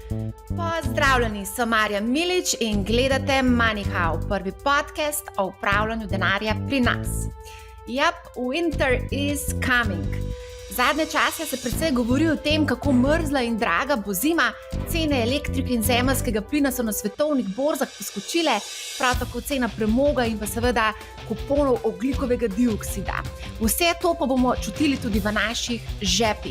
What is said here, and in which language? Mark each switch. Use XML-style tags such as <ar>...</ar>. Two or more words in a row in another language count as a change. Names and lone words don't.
<sl>Pozdravljeni, sem Marja Milič in gledate MoneyHow, prvi podcast o upravljanju denarja pri nas.</sl> <en>Yep, winter is coming.</en> <sl>Zadnje čase se precej govori o tem, kako mrzla in draga bo zima, cene elektrike in zemeljskega plina so na svetovnih borzah poskočile, prav tako cena premoga in pa seveda kuponov ogljikovega dioksida. Vse to pa bomo čutili tudi v naših žepih.</sl>